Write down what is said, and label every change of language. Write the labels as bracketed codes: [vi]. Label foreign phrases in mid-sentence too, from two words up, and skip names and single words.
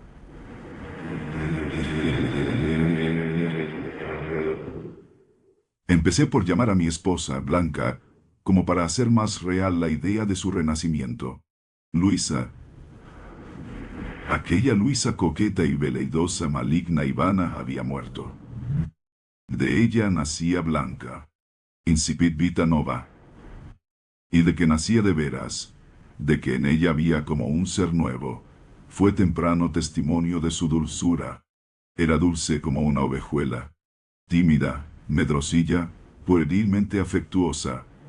[es] Empecé por llamar a mi esposa, Blanca, como para hacer más real la idea de su renacimiento. Luisa. Aquella Luisa coqueta y veleidosa, maligna y vana había muerto. De ella nacía Blanca, [la] incipit vita nova. [es] Y de que nacía de veras, de que en ella había como un ser nuevo, fue temprano testimonio de su dulzura. Era dulce como una ovejuela, tímida, medrosilla, puerilmente afectuosa.